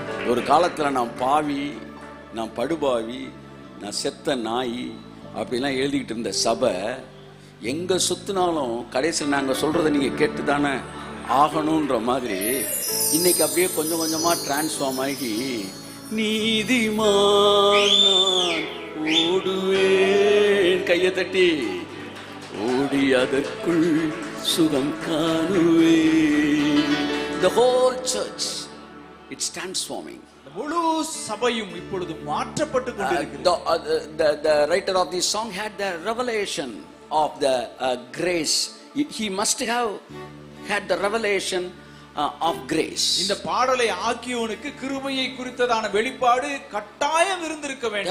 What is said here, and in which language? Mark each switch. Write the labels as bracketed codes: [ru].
[ta] ஒரு காலத்தில் நான் பாவி, நான் படுபாவி, நான் செத்த நாய் அப்படிலாம் எழுதிக்கிட்டு இருந்த சபை எங்கே சுற்றினாலும் கடைசியில் நாங்கள் சொல்கிறத நீங்கள் கேட்டு தானே ஆகணுன்ற மாதிரி இன்னைக்கு அப்படியே கொஞ்சம் கொஞ்சமாக டிரான்ஸ்ஃபார்ம் ஆகி நீதிமான் ஓடுவேன், கையை தட்டி ஓடி அதற்குள் சுகம் காணுவேன். [en] The whole church, it's transforming. [ta] முழு சபையும் இப்பொழுது மாற்றப்பட்டு கொண்டிருக்கிறது. [en] The writer of this song had the revelation of the grace. He must have had the revelation of grace. [ta] இந்த பாடலை ஆக்கியோனுக்கு கிருபையை குறித்ததான வெளிப்பாடு கட்டாயம் இருந்திருக்க வேண்டும்.